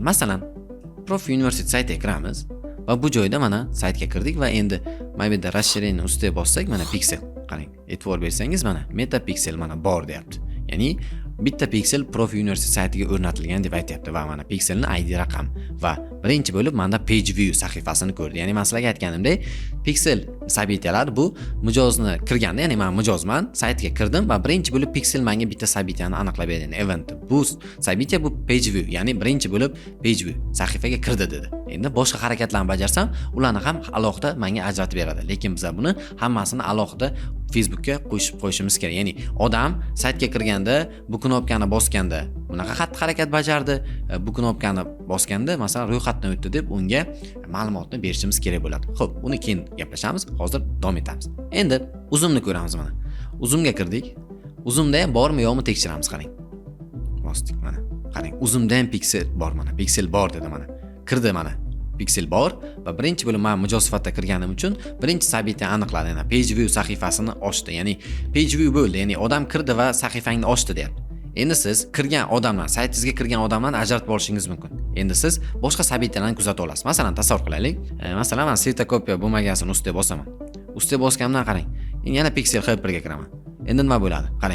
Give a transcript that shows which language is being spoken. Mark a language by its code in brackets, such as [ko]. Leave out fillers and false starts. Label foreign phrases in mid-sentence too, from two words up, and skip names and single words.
[uz] Masalan, Profi University saytiga kiramiz va bu joyda mana saytga kirdik va endi mana bu yerda расширение ustiga bossak, mana Pixel. Qarang, e'tibor bersangiz mana Meta Pixel mana bor deyapti. Ya'ni bitta Pixel Profi University saytiga o'rnatilgan deb aytayapti va mana Pixelning ID raqami va birinchi bo'lib menda [en] page view [uz] sahifasini ko'rdi. Ya'ni men sizlarga aytganimdek, Pixel sabitalar bu mijozni kirganda, ya'ni men mijozman, saytga kirdim va birinchi bo'lib Pixel menga bitta sabitani aniqlab berdi. Event bu sabita bu [en] page view, [uz] ya'ni birinchi bo'lib [en] page view [uz] sahifaga kirdi dedi. Endi boshqa harakatlarni bajarsam, ularni ham alohida menga ajratib beradi. Lekin biz buni hammasini alohida Facebook'ga qo'shib qo'yishimiz kerak. Ya'ni odam saytga kirganda bu knopkani bosganda bunaqa xatti-harakat bajardi, bu knopkani bosganda masalan ro'yxatdan o'tdi deb unga ma'lumotni berishimiz kerak bo'ladi. Xo'p, uni keyin gaplashamiz. Hozir davom etamiz. Endi uzumni ko'ramiz mana. Uzumga kirdik. Uzumda ham bormi yo'qmi tekshiramiz, qarang. Bosdik mana. Qarang, uzumda ham Pixel bor mana. Pixel bor dedi mana. Kirdi mana. Pixel bor va birinchi bo'lib men mijoz sifatida kirganim uchun birinchi sabitani aniqladi. Ya'ni [en] page view [uz] sahifasini ochdi. Ya'ni [en] page view [uz] bo'ldi. Ya'ni odam kirdi va sahifangni ochdi deyapti. Endi siz kirgan odamlar, saytingizga kirgan odamlarni ajratib olishingiz mumkin. Endi siz boshqa sabitalarni kuzata olasiz. Masalan, tasavvur qilaylik. Masalan, men svetokopiya bo'lmaganini ustiga bosaman. Ustiga bosganimdan qarang. Endi yana Pixel Helperga kiraman. Endi nima bo'ladi? Qarang.